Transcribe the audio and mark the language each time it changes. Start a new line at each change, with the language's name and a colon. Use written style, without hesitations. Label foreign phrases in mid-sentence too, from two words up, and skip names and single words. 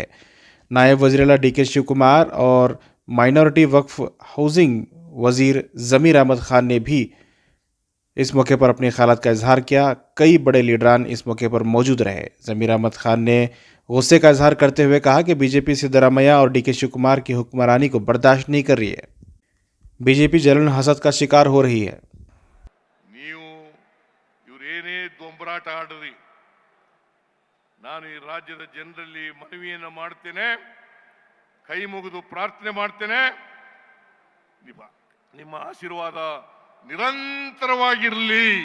Urdu: نائب وزیر اعلیٰ ڈی کے شیو کمار اور مائناریٹی وقف ہاؤسنگ وزیر ضمیر احمد خان نے بھی اس موقع پر اپنی خیالات کا اظہار کیا. کئی بڑے لیڈران اس موقع پر موجود رہے۔ ضمیر احمد خان نے غصے کا اظہار کرتے ہوئے کہا کہ بی جے پی سدارامیا اور ڈی کے شیو کمار کی حکمرانی کو برداشت نہیں کر رہی ہے. بی جے پی جلن حسد کا شکار ہو رہی ہے.
Kannada: ದೊಂಬರಾಟ ಆಡ್ರಿ, ನಾನು ಈ ರಾಜ್ಯದ ಜನರಲ್ಲಿ ಮನವಿಯನ್ನು ಮಾಡ್ತೇನೆ, ಕೈ ಮುಗಿದು ಪ್ರಾರ್ಥನೆ ಮಾಡ್ತೇನೆ, ನಿಮ್ಮ ಆಶೀರ್ವಾದ ನಿರಂತರವಾಗಿರಲಿ.